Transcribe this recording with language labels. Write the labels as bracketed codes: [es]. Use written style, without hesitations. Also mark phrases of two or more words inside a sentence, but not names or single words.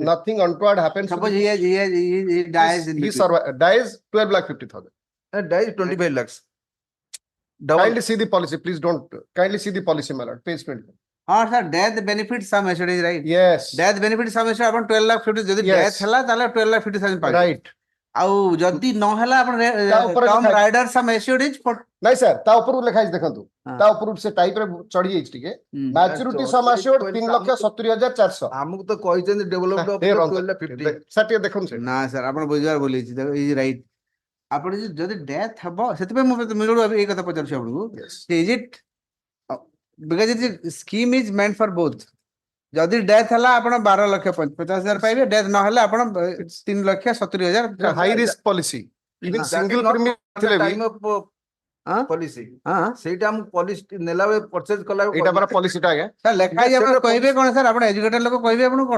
[en] nothing untoward happens, Suppose he dies in he between. dies 12,50,000. That is 25 lakhs. Kindly see the policy, please don't. Kindly see the policy, my lord. Page 20. हाँ sir, death benefit sum assured is right. Yes. Death benefit sum assured अपन 12,50,000 ଯଦି Yes. [or] death ହେଲା ତାହେଲେ 12,50,000 ପାଇବେ. [en] Right. [or] ଆଉ ଯଦି ନ ହେଲା ଆପଣ ତା ଉପରେ Tom ଲେଖା- [en] Rider sum assured is for [or] ନାଇଁ ସାର୍ ତା ଉପରକୁ ଲେଖା ହେଇଛି ଦେଖନ୍ତୁ ତା ଉପରକୁ ସେ ଟାଇପରେ ଚଢି ଯାଇଛି ଟିକେ [en] maturity sum assured [or] 3,70,400 ଆମକୁ ତ କହିଛନ୍ତି [en] development of [or] 12,50. ସାର୍ ଟିକେ ଦେଖନ୍ତୁ ନା ସାର୍ ଆପଣ ବୁଝିବାର ଭୁଲ ହେଇଛି [en] is right. [or] ଆପଣ ଯଦି ଡେଥ୍ ହବ ସେଥିପାଇଁ ମୁଁ ଏଇ କଥା ପଚାରୁଛି ଆପଣଙ୍କୁ. [en] is it because it is scheme is meant for both. [or] ଯଦି ଡେଥ୍ ହେଲା ଆପଣ 12,50,000 ପାଇବେ, ଡେଥ୍ ନ ହେଲେ ଆପଣ 3,70,000. [en] high risk policy single premium [or] ଥିଲେ ବି [en] time of policy [or] ସେଇଟା ଆମକୁ ପଲିସି ନେଲା ବେଳେ ପରଚେଜ କଲା ବେଳେ ଏଇଟା ପରା ପଲିସିଟା ଆଜ୍ଞା ସାର୍ ଲେଖା ହେଇଛି ଆପଣ କହିବେ କ'ଣ ସାର୍? ଆପଣ ଏଜୁକେଟେଡ୍ ଲୋକ କହିବେ ଆପଣ କ'ଣ?